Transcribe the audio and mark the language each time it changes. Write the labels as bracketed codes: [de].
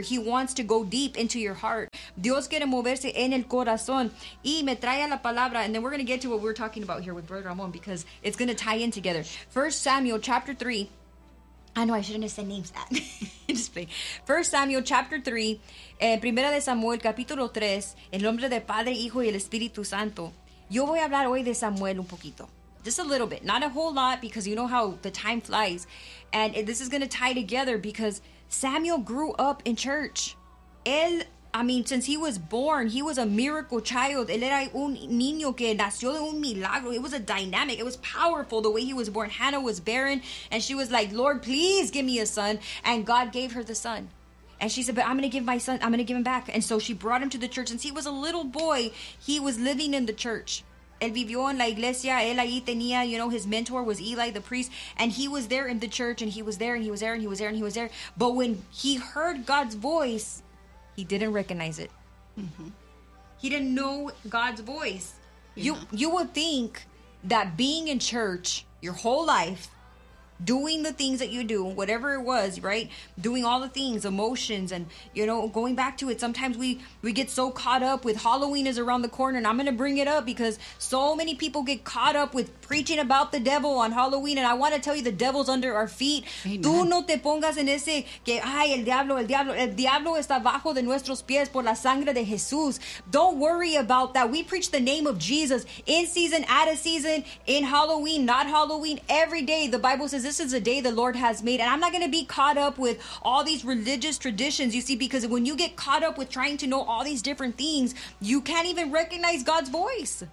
[en] He wants to go deep into your heart. [es] Dios quiere moverse en el corazón. Y me trae la palabra. [en] And then we're going to get to what we're talking about here with Brother Ramon, because it's going to tie in together. 1 Samuel chapter 3. I know I shouldn't have said names that. Just play. 1 Samuel chapter 3. [es] Primera de Samuel capítulo 3. En nombre del Padre, Hijo y el Espíritu Santo. Yo voy a hablar hoy de Samuel un poquito. [en] Just a little bit, not a whole lot, because you know how the time flies. And this is going to tie together, because Samuel grew up in church. Since he was born, he was a miracle child. [es] Él era un niño que nació de un milagro. [en] It was a dynamic. It was powerful the way he was born. Hannah was barren, and she was like, Lord, please give me a son. And God gave her the son. And she said, but I'm going to give him back. And so she brought him to the church. Since he was a little boy, he was living in the church. [es] Él vivió en la iglesia, él ahí tenía, [en] you know, his mentor was Eli, the priest, and he was there in the church, and he was there, and he was there, and he was there, and he was there. But when he heard God's voice, he didn't recognize it. Mm-hmm. He didn't know God's voice. Yeah. You would think that being in church your whole life, doing the things that you do, whatever it was, right? Doing all the things, emotions, and, you know, going back to it. Sometimes we get so caught up with Halloween is around the corner. And I'm going to bring it up because so many people get caught up with preaching about the devil on Halloween. And I want to tell you, the devil's under our feet. Amen. [es] Tú no te pongas en ese que, ay, el diablo. El diablo está bajo de nuestros pies por la sangre de Jesús. [en] Don't worry about that. We preach the name of Jesus in season, out of season, in Halloween, not Halloween. Every day, the Bible says, this is a day the Lord has made, and I'm not going to be caught up with all these religious traditions, you see, because when you get caught up with trying to know all these different things, you can't even recognize God's voice.